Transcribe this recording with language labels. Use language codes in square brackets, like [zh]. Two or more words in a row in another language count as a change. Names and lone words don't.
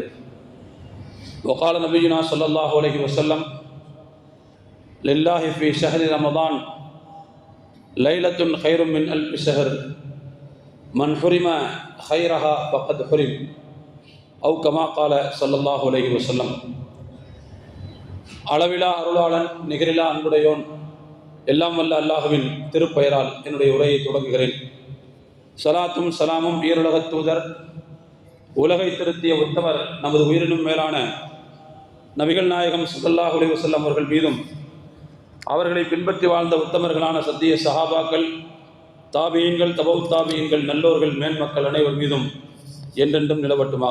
[ar] وقال نبينا صلى الله عليه وسلم: لله في شهر رمضان ليلة خير من ألف شهر من حرم خيرها فقد حرم أو كما قال صلى الله عليه وسلم. [ta] அளவிலா அருளாளன் நிகரிலா அன்புடையோன் எல்லாம் வல்ல அல்லாஹுவின் திருப்பெயரால் என்னுடைய உரையை தொடங்குகிறேன். சலாத்தும் சலாமும் ஈருலகத் தூதர் உலகை திருத்திய உத்தமர் நமது உயிரினும் மேலான நபிகள் நாயகம் [ar] صلى الله عليه وسلم [ta] அவர்கள் மீதும் அவர்களை பின்பற்றி வாழ்ந்த உத்தமர்களான சத்திய சஹாபாக்கள், தாபியீன்கள், தபவுத் தாபியீன்கள், நல்லோர்கள், மேன்மக்கள் அனைவர் மீதும் என்றென்றும் நிலவட்டுமாக.